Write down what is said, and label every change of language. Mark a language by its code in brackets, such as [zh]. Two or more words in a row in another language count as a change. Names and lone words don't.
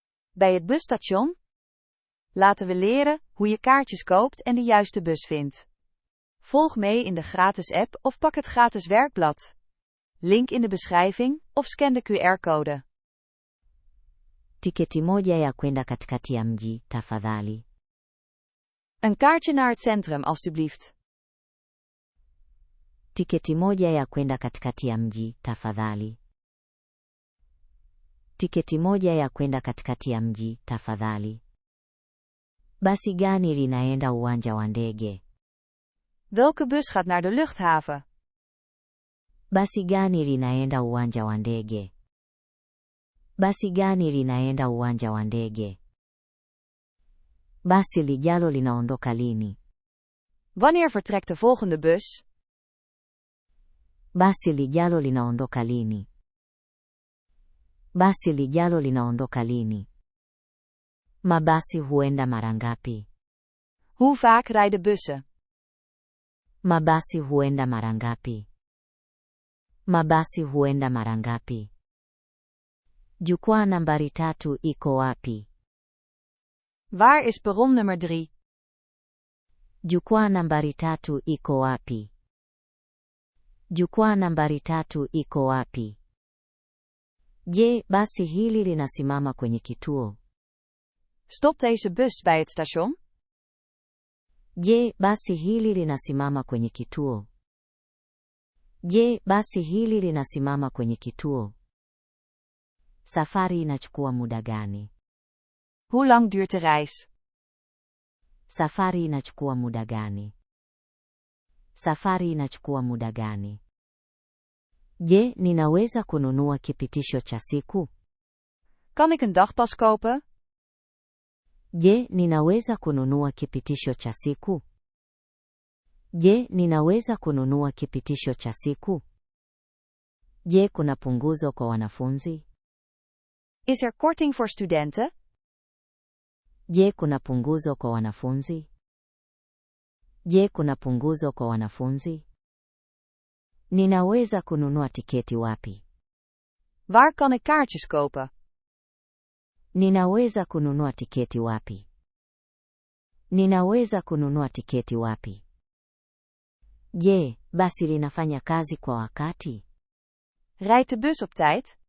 [nl] Bij het busstation? Laten we leren hoe je kaartjes koopt en de juiste bus vindt. Volg mee in de gratis app of pak het gratis werkblad. Link in de beschrijving of scan de QR-code. [sw] Tiketi moja ya kwenda katikati ya mji, tafadhali. [nl] Een kaartje naar het centrum, alstublieft. [sw] Tiketi moja ya kwenda katikati ya mji, tafadhali. Tiketi moja ya kwenda katikati ya mji, tafadhali. Basi gani linaenda uwanja wa ndege? [nl] Welke bus gaat naar de luchthaven? [sw] Basi gani linaenda uwanja wa ndege? Basi gani linaenda uwanja wa ndege? Basi lijalo linaondoka lini? [nl] Wanneer vertrekt de volgende bus? [sw] Basi lijalo linaondoka lini? Basi lijalo linaondoka lini? Mabasi huenda mara ngapi? [nl] Hoe vaak rijden bussen? [sw] Mabasi huenda mara ngapi? Mabasi huenda mara ngapi? Jukwaa nambari 3 iko wapi? [nl] Waar is perron nummer 3? [sw] Jukwaa nambari 3 iko wapi? Jukwaa nambari 3 iko wapi? Je, basi hili linasimama kwenye kituo? [nl] Stopt deze bus bij het station? [sw] Je, basi hili linasimama kwenye kituo? Je, basi hili linasimama kwenye kituo? Safari inachukua muda gani? [nl] Hoe lang duurt de reis? [sw] Safari inachukua muda gani? Safari inachukua muda gani? Je, ninaweza kununua kipitisho cha siku? [nl] Kan ik een dagpas kopen? [sw] Je, ninaweza kununua kipitisho cha siku? Je, ninaweza kununua kipitisho cha siku? Je, kuna punguzo kwa wanafunzi? [nl] Is er korting voor studenten? [sw] Je, kuna punguzo kwa wanafunzi? Je, kuna punguzo kwa wanafunzi? Ninaweza kununua tiketi wapi? [nl] Waar kan ik kaartjes kopen? [sw] Ninaweza kununua tiketi wapi? Ninaweza kununua tiketi wapi? Je, basi linafanya kazi kwa wakati? [nl] Rijdt de bus op tijd?